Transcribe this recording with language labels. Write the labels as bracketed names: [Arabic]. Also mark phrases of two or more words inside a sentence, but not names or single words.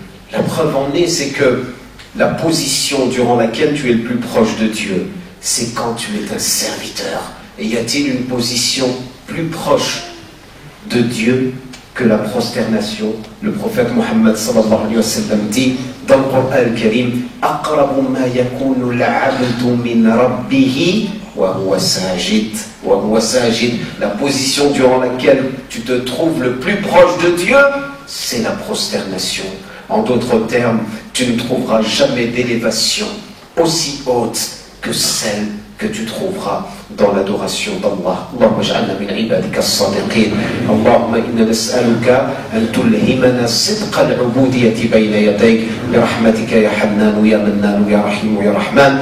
[French] La preuve en est, c'est que la position durant laquelle tu es le plus proche de Dieu, c'est quand tu es un serviteur. Et y a-t-il une position plus proche de Dieu que la prosternation? Le prophète Mohammed [Arabic] صلى الله عليه وسلم [French] dit dans le Coran al-Karim: [Arabic] أقرب ما يكون العبد من ربه وهو ساجد. وهو ساجد. [French] La position durant laquelle tu te trouves le plus proche de Dieu, c'est la prosternation. En d'autres termes, tu ne trouveras jamais d'élévation aussi haute que celle que tu trouveras dans l'adoration d'Allah. [Arabic] اللهم اجعلنا من عبادك الصادقين. اللهم إنا نسألك أن تلهمنا صدق العبودية بين يديك برحمتك يا حنان يا منان يا رحيم يا رحمن.